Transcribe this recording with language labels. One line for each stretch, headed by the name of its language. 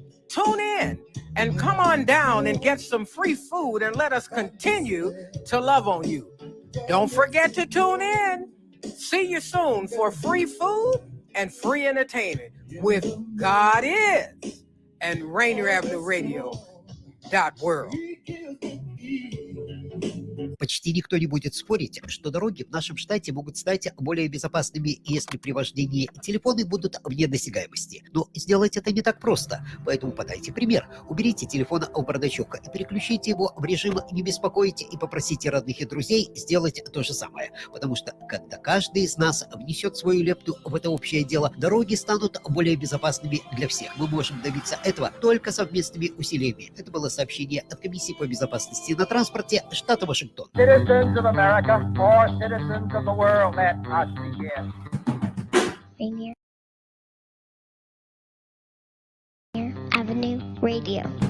English: Tune in and come on down and get some free food and let us continue to love on you. Don't forget to tune in. See you soon for free food and free entertainment with God is and Rainier Avenue Radio.world.
Russian: Почти никто не будет спорить, что дороги в нашем штате могут стать более безопасными, если при вождении телефоны будут вне досягаемости. Но сделать это не так просто, поэтому подайте пример. Уберите телефон в бардачок и переключите его в режим «Не беспокоить» и попросите родных и друзей сделать то же самое. Потому что, когда каждый из нас внесет свою лепту в это общее дело, дороги станут более безопасными для всех. Мы можем добиться этого только совместными усилиями. Это было сообщение от Комиссии по безопасности на транспорте штата Вашингтон.
English: Citizens of America or citizens of the world, let us begin. Rainier Avenue Radio.